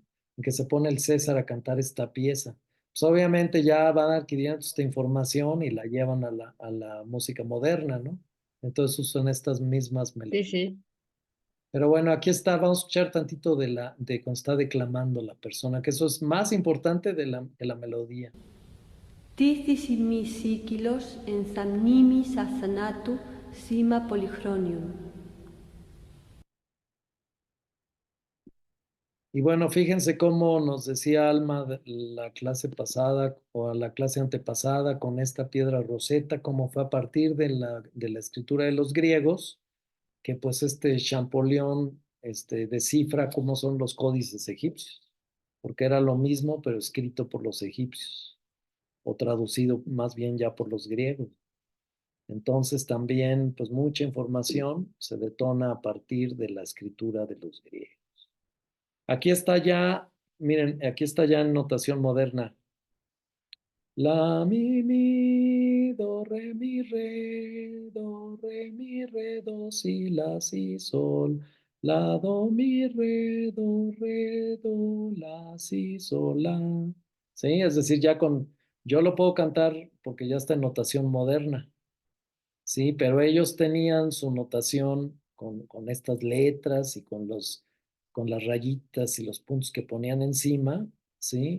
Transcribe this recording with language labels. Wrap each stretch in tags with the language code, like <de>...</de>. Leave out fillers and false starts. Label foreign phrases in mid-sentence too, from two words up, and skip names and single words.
<es>En que se pone el César a cantar esta pieza. Pues obviamente ya van adquiriendo esta información y la llevan a la música moderna, ¿no? Entonces usan estas mismas Sí, melodías. sí. Pero bueno, aquí está, vamos a escuchar tantito de cuando está declamando la persona, que eso es más importante de la melodía. Tithysimi sikilos en samnimi sasanatu sima polychronium. Y bueno, fíjense cómo nos decía Alma la clase pasada o a la clase antepasada con esta piedra roseta, cómo fue a partir de la escritura de los griegos, que pues Champollion descifra cómo son los códices egipcios, porque era lo mismo, pero escrito por los egipcios, o traducido más bien ya por los griegos. Entonces también, pues mucha información se detona a partir de la escritura de los griegos. Aquí está ya, miren, aquí está ya en notación moderna. La, mi, do, re, do, si, la, si, sol. La, do, la, si, sol, la. Sí, es decir, yo lo puedo cantar porque ya está en notación moderna. Sí, pero ellos tenían su notación con estas letras y con las rayitas y los puntos que ponían encima, ¿sí?</es>